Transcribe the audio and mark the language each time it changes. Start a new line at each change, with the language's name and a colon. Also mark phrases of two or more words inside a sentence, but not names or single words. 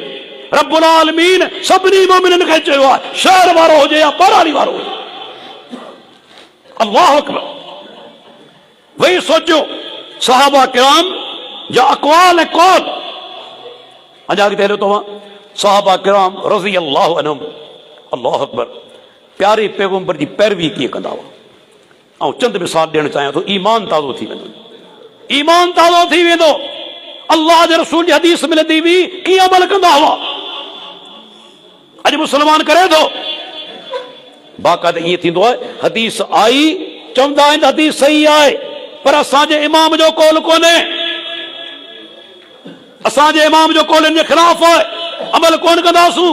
Sindhi: रब्बुल आलमीन सभिनी मोमिननि खे चयो आहे, शहर वारो हुजे या ॿारहाड़ी वारो हुजे।
Arabic: الله أكبر.
Sindhi: वही सोचो सहाबा किराम जा अक़वाल ऐं कौल। अञा अॻिते हलो तव्हां, सहाबा किराम
Arabic: رضي الله عنهم, الله أكبر,
Sindhi: प्यारे पैगंबर जी पैरवी कीअं कंदा हुआ। ऐं चंद मिसाल ॾियणु चाहियां थो, ईमान ताज़ो थी वेंदो, ईमान ताज़ो थी वेंदो। अल्लाह जे रसूल जी हदीस मिलंदी हुई, कीअं अमल कंदा हुआ। अॼु मुस्लमान करे थो, बाक़ाइदा ईअं थींदो आहे, हदीस आई, चवंदा आहिनि हदीस सही आहे, पर असांजे इमाम जो कौल कोन्हे, असांजे इमाम जो कौल इन जे ख़िलाफ़ आहे, अमल कोन कंदासूं।